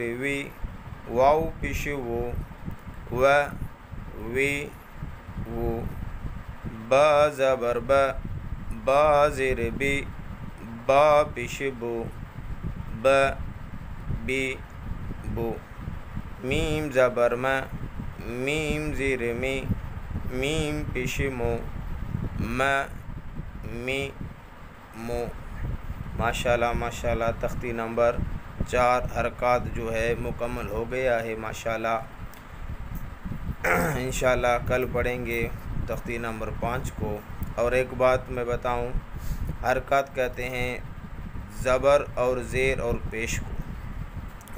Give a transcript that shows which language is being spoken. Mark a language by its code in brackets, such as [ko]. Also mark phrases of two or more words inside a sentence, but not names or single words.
[ur] وی، واو پیش وو، و وی وو، با زبر با، با زیر بی، با پیش بو، ب بی بو، میم زبر ما، میم زیر می، میم پیش مو، م می مو۔ ماشاءاللہ ماشاءاللہ تختی نمبر 4 حرکات جو ہے مکمل ہو گیا ہے ماشاءاللہ۔ انشاءاللہ کل پڑھیں گے تختی نمبر 5 کو۔ اور ایک بات میں بتاؤں، حرکات کہتے ہیں زبر اور زیر اور پیش کو۔